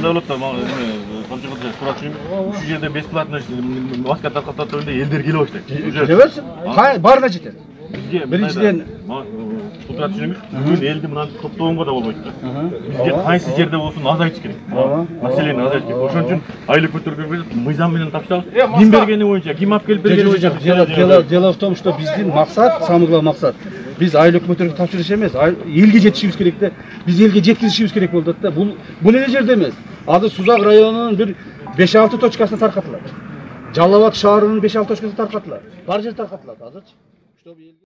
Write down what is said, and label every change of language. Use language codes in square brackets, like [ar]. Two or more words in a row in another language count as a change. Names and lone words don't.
[ky] Анда болот да, ушул жерде бесплатно маска таркатат дегенде элдер келе баштайт. Келе берсин. Барына жетет. Бизге биринчиден тутура түшүнүңүз, бүгүн элди мынаны топтогонго да болбойт да. Бизге кайсы жерде болсун азайтыш керек. Маселени азайтыш керек. Ошон үчүн айлык көтөргөнгө мыйзам менен тапшырабыз. Ким бергени боюнча, ким алып келип бергени боюнча. [ru] Дело в том, что [ky] биздин максат, [ru] самый главный [ky] максат, биз айлык көтөргөнгө тапшырыш эмес, элге жетишибиз керек да. Биз элге жеткизишибиз керек болду да. Бул эле жерде эмес. Азыр Сузак районунун бир 5-6 точкасына таркатылат. Жалал Абад шаарынын 5-6 точкасына таркатылат. Бар жер таркатылат азырчы.